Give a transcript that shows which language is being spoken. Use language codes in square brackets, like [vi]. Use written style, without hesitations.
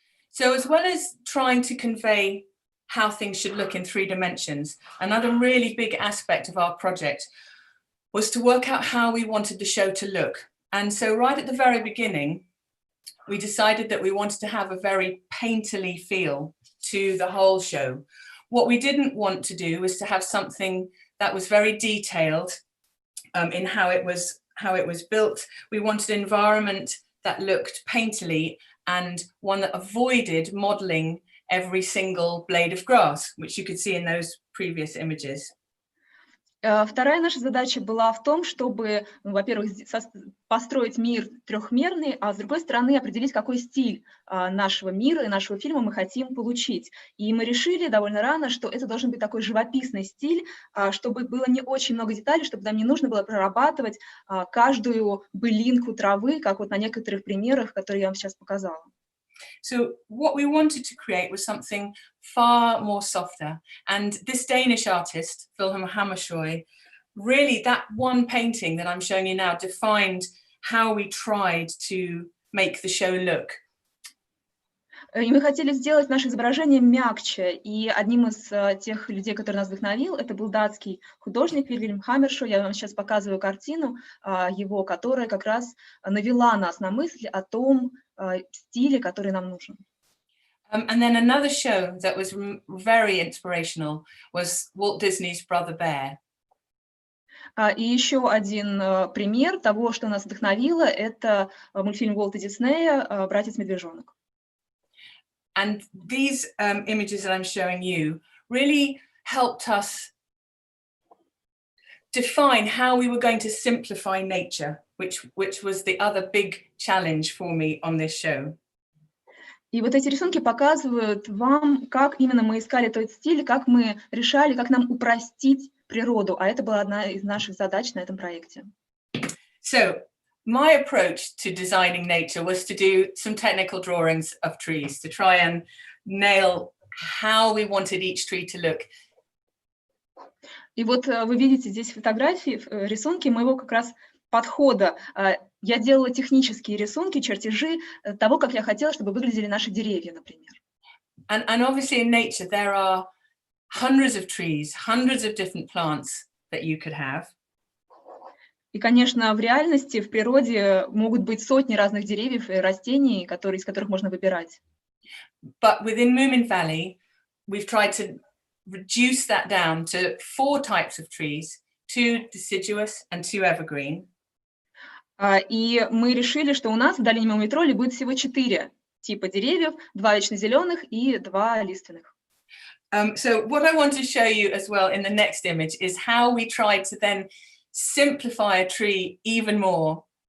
[en] So as well as trying to convey how things should look in 3 dimensions, another really big aspect of our project was to work out how we wanted the show to look. And so right at the very beginning, we decided that we wanted to have a very painterly feel to the whole show. What we didn't want to do was to have something that was very detailed in how it was built. We wanted an environment that looked painterly and one that avoided modeling every single blade of grass, which you could see in those previous images. [ru] Вторая наша задача была в том, чтобы, во-первых, построить мир трехмерный, а с другой стороны определить, какой стиль нашего мира и нашего фильма мы хотим получить. И мы решили довольно рано, что это должен быть такой живописный стиль, чтобы было не очень много деталей, чтобы нам не нужно было прорабатывать каждую былинку травы, как вот на некоторых примерах, которые я вам сейчас показала. [en] So what we wanted to create was something far more softer. And this Danish artist, Wilhelm Hammershøi, really that one painting that I'm showing you now defined how we tried to make the show look. [ru] И мы хотели сделать наше изображение мягче, и одним из тех людей, который нас вдохновил, это был датский художник Вильгельм Хаммершøi. Я вам сейчас показываю картину его, которая как раз навела нас на мысль о том стиле, который нам нужен. [en] And then another show that was very inspirational was Walt Disney's Brother Bear. [ru] И еще один пример того, что нас вдохновило, это мультфильм Уолта Диснея «Братец-медвежонок». [en] And these images that I'm showing you really helped us define how we were going to simplify nature, which was the other big challenge for me on this show. [ru] И вот эти рисунки показывают вам, как именно мы искали тот стиль, как мы решали, как нам упростить природу, а это была одна из наших задач на этом проекте. [en] So my approach to designing nature was to do some technical drawings of trees, to try and nail how we wanted each tree to look. [ru] И вот вы видите здесь фотографии, рисунки моего как раз подхода. Я делала технические рисунки, чертежи того, как я хотела, чтобы выглядели наши деревья, например. [en] And obviously in nature there are hundreds of trees, hundreds of different plants that you could have. [ru] И, конечно, в реальности, в природе могут быть сотни разных деревьев и растений, из которых можно выбирать. [en] But within Moominvalley, we've tried to reduce that down to 4 types of trees, 2 deciduous and 2 evergreen. [ru] И мы решили, что у нас в долине муми-троллей будет всего 4 типа деревьев, 2 вечно зеленых и 2 лиственных. [en] So what I want to show you as well in the next image is how we tried to then simplify a tree even more.